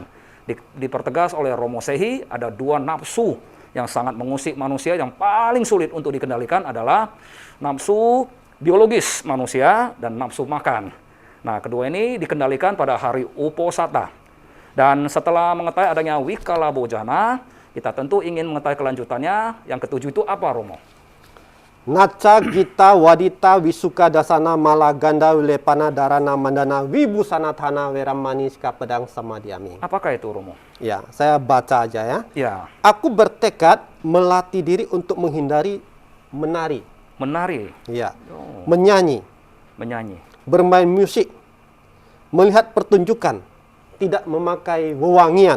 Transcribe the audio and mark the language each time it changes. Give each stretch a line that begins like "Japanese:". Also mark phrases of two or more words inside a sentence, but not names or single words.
Indonesian: Dipertegas oleh Romo Sehi, ada 2 nafsu yang sangat mengusik manusia, yang paling sulit untuk dikendalikan adalah nafsu biologis manusia dan nafsu makan. Nah, kedua ini dikendalikan pada hari Uposatha. Dan setelah mengetahui adanya wikala bojana, kita tentu ingin mengetahui kelanjutannya. Yang ke-7 itu apa, Romo?
Pali: Naca gita wadita wisuka dasana malaganda wilepana darana mandana wibusana thana weramaniska pedang samadiami.
Indonesian: Apakah itu, Romo? Ya, saya baca aja ya. Ya, Aku bertekad melatih diri untuk menghindari menari. menari, Ya. Menyanyi, menyanyi. bermain musik, melihat pertunjukan, tidak memakai wewangian,